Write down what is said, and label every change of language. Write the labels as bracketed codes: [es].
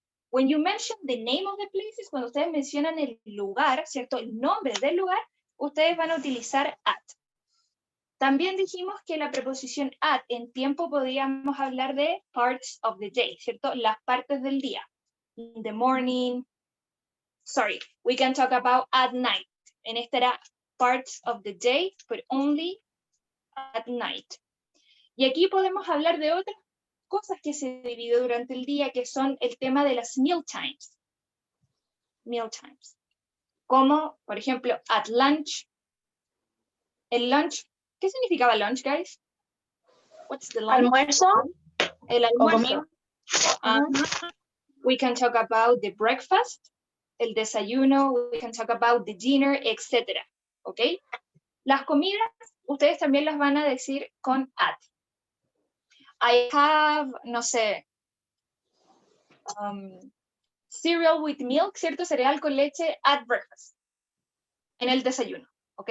[en] When you mention the name of the places, [es] cuando ustedes mencionan el lugar, ¿cierto? El nombre del lugar, ustedes van a utilizar at. También dijimos que la preposición at en tiempo podríamos hablar de [en] parts of the day, [es] ¿cierto? Las partes del día. [en] In the morning. Sorry, we can talk about at night. [es] En esta era [en] parts of the day, but only at night. [es] Y aquí podemos hablar de otras cosas que se divide durante el día, que son el tema de las meal times. Meal times. Como, por ejemplo, [en] at lunch. [es] El lunch. ¿Qué significaba lunch, guys? [en] What's the lunch? [es] ¿Almuerzo? El almuerzo. [en] We can talk about the breakfast, [es] el desayuno, [en] we can talk about the dinner, etc. [es] ¿Ok? Las comidas, ustedes también las van a decir con at. [en] I have, [es] no sé, [en] cereal with milk, ¿cierto? [es] Cereal con leche [en] at breakfast. [es] En el desayuno. ¿Ok?